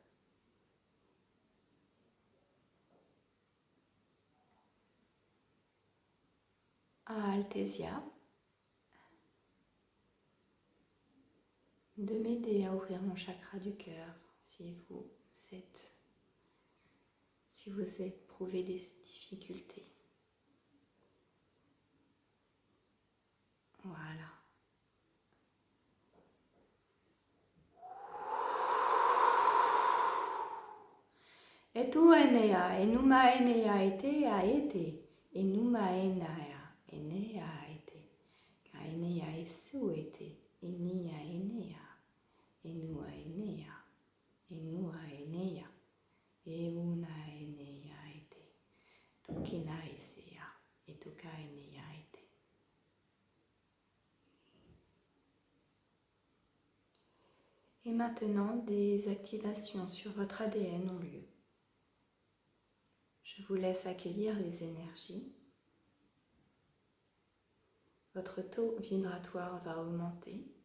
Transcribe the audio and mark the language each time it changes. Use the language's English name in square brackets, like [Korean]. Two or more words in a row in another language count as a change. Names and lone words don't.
[French] À Althesia de m'aider à ouvrir mon chakra du cœur si vous éprouvez des difficultés. Voilà. Et tu enea, enuma enea ete a ete, enuma enea, enea ete, ka enea esu ete, enia enea, enua enea, enua enea, euna enea ete, tukina esea, etuka enea ete. Et maintenant, des activations sur votre ADN ont lieu. Je vous laisse accueillir les énergies. Votre taux vibratoire va augmenter.